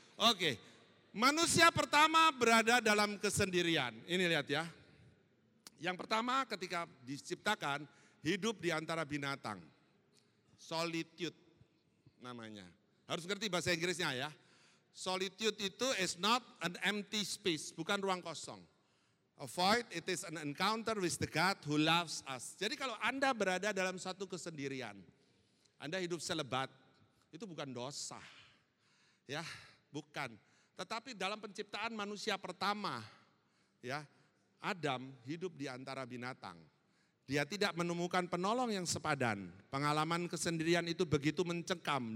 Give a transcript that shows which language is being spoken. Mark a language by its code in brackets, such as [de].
[id] Oke, manusia pertama berada dalam kesendirian. Ini lihat ya. Yang pertama ketika diciptakan, hidup di antara binatang. Solitude namanya. Harus ngerti bahasa Inggrisnya ya. [en] Solitude itu is not an empty space, [id] bukan ruang kosong. [en] A void, it is an encounter with the God who loves us. [id] Jadi kalau Anda berada dalam satu kesendirian, Anda hidup selebat, itu bukan dosa. Ya, bukan. Tetapi dalam penciptaan manusia pertama, ya, Adam hidup di antara binatang. Dia tidak menemukan penolong yang sepadan. Pengalaman kesendirian itu begitu mencengkam.